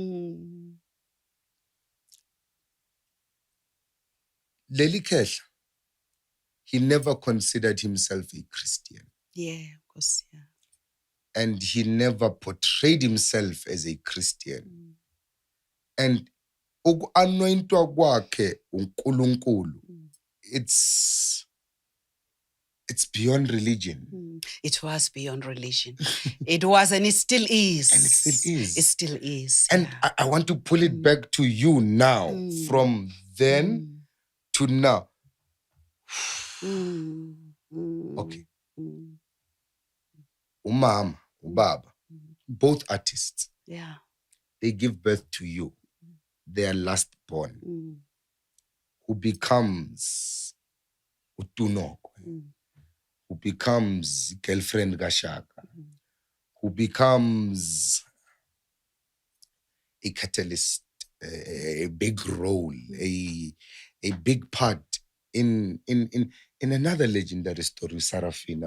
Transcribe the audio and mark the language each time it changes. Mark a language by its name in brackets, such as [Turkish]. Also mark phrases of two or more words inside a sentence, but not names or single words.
[Zulu] Leli khehla, [English] he never considered himself a Christian. Yeah, of course, yeah. And he never portrayed himself as a Christian. [Zulu] And anointwa kwakhe uNkulunkulu, [English] it's It's beyond religion. It was beyond religion. It was, and it still is. And it still is. It still is. And I want to pull it back to you now, from then to now. [Zulu] Okay. uMama, uBaba, [English] both artists. Yeah. They give birth to you, their last born, who becomes Tu Nokwe, who becomes girlfriend Shaka, who becomes a catalyst, a big role, a big part in another legendary story, Sarafina.